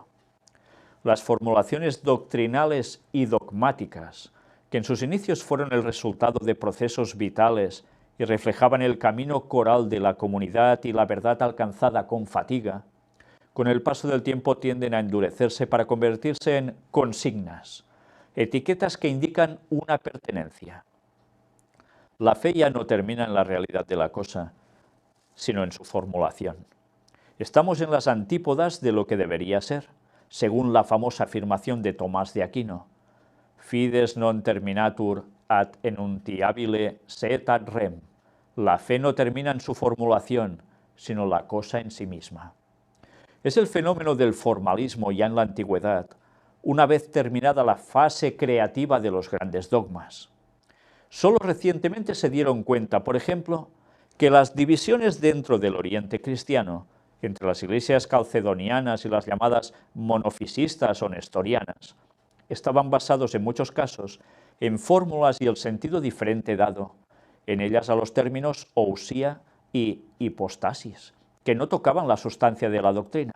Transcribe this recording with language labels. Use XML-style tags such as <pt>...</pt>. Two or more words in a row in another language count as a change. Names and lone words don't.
<es>Las formulaciones doctrinales y dogmáticas, que en sus inicios fueron el resultado de procesos vitales y reflejaban el camino coral de la comunidad y la verdad alcanzada con fatiga, con el paso del tiempo tienden a endurecerse para convertirse en consignas, etiquetas que indican una pertenencia. La fe ya no termina en la realidad de la cosa, sino en su formulación. Estamos en las antípodas de lo que debería ser, según la famosa afirmación de Tomás de Aquino:</es> <la>Fides non terminatur ad enuntiabile set ad rem.</la> <es>La fe no termina en su formulación, sino la cosa en sí misma. Es el fenómeno del formalismo ya en la antigüedad, una vez terminada la fase creativa de los grandes dogmas. Solo recientemente se dieron cuenta, por ejemplo, que las divisiones dentro del Oriente cristiano, entre las iglesias calcedonianas y las llamadas monofisistas o nestorianas, estaban basados en muchos casos en fórmulas y el sentido diferente dado, en ellas a los términos ousía y hipostasis, que no tocaban la sustancia de la doctrina.</es>